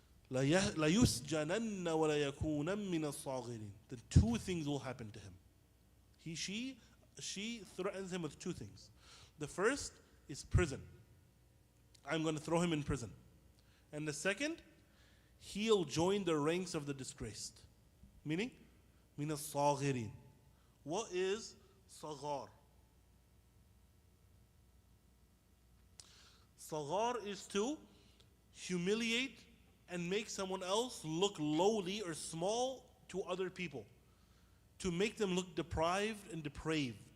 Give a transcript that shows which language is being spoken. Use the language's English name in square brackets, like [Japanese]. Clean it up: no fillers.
[Arabic] لَيُسْجَنَنَّ وَلَيَكُونًا مِّنَ الصَّاغِرِينَ. [English] Then two things will happen to him. She threatens him with two things. The first is prison. I'm going to throw him in prison. And the second, he'll join the ranks of the disgraced. Meaning, [Arabic] مِنَ الصَّاغِرِينَ. [English] What is صغار? Saghar is to humiliate and make someone else look lowly or small to other people, to make them look deprived and depraved.